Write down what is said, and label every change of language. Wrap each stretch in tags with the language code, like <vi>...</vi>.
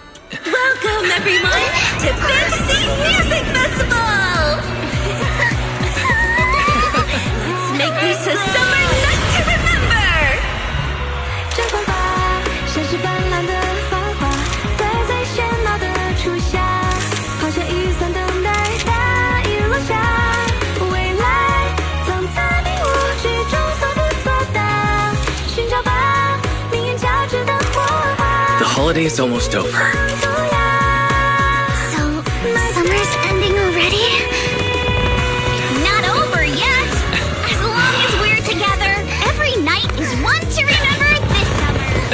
<en>Welcome, everyone, to Fantasy Music Festival! Let's make this a summer night to remember!</en> <zh>绽放吧，像是斑斓的繁华，在最喧闹的初夏，好像雨伞等待大雨落下，未来总在你我之中所不作答，寻找吧，命运交织的火花。</zh> <en>The holiday is almost over. Summer's ending already? Not over yet! As long as we're together, every night is one to remember this summer!</en>